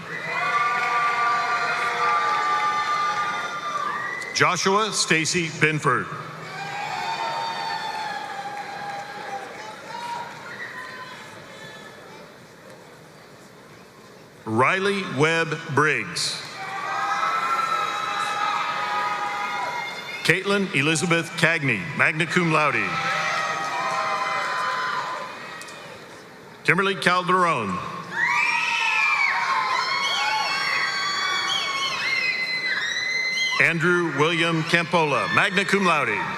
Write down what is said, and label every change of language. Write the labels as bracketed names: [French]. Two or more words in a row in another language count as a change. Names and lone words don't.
[English] Joshua Stacy Binford. Riley Webb Briggs. Caitlin Elizabeth Cagney, [Latin] magna cum laude. [English] Kimberly Calderon. Andrew William Campola, [Latin] magna cum laude.